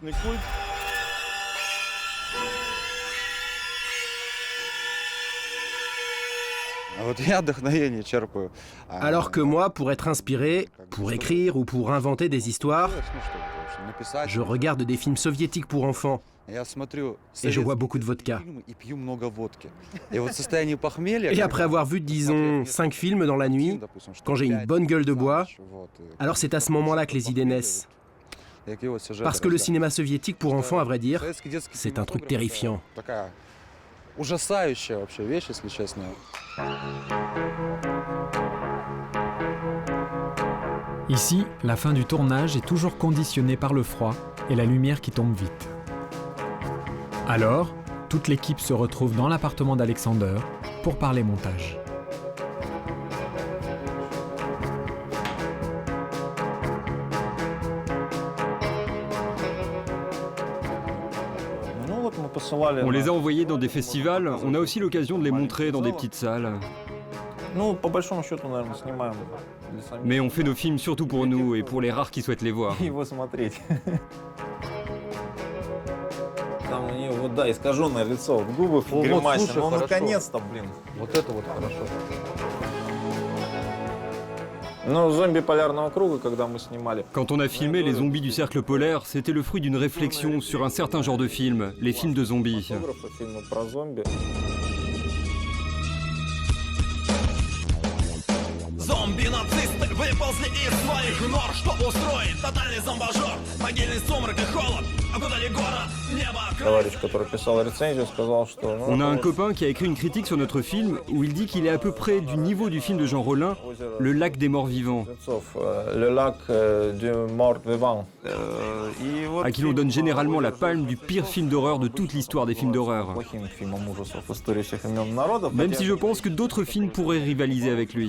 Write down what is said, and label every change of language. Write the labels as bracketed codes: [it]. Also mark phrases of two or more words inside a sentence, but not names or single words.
[fr] Alors que moi, pour être inspiré, pour écrire ou pour inventer des histoires, je regarde des films soviétiques pour enfants et je bois beaucoup de vodka. Et après avoir vu, disons, 5 films dans la nuit, quand j'ai une bonne gueule de bois, alors c'est à ce moment-là que les idées naissent. Parce que le cinéma soviétique pour enfants, à vrai dire, c'est un truc terrifiant. [ru] Ужасающая вообще вещь, если честно. [fr] Ici, la fin du tournage est toujours conditionnée par le froid et la lumière qui tombe vite. Alors, toute l'équipe se retrouve dans l'appartement d'Alexander pour parler montage. On les a envoyés dans des festivals, on a aussi l'occasion de les montrer dans des petites salles. Mais on fait nos films surtout pour nous et pour les rares qui souhaitent les voir. [ru] Там у нее вот, да, искаженное лицо, в губы в гримасе. Ну, наконец-то, блин. Вот это вот хорошо. Ну, зомби полярного круга, когда мы снимали. [fr] Quand on a filmé les zombies du cercle polaire, c'était le fruit d'une réflexion sur un certain genre de film, les films de zombies. [ru] Фильмы про зомби. Зомби-нацисты выползли из своих нор, чтобы устроить тотальный зомбажор. Могильный сумрак и холод окутали город, небо. Товарищ, который писал рецензию, сказал, что... [fr] On a un copain qui a écrit une critique sur notre film où il dit qu'il est à peu près du niveau du film de Jean Rollin, Le lac des morts vivants. Le lac du mort vivant. À qui l'on donne généralement la palme du pire film d'horreur de toute l'histoire des films d'horreur. Même si je pense que d'autres films pourraient rivaliser avec lui.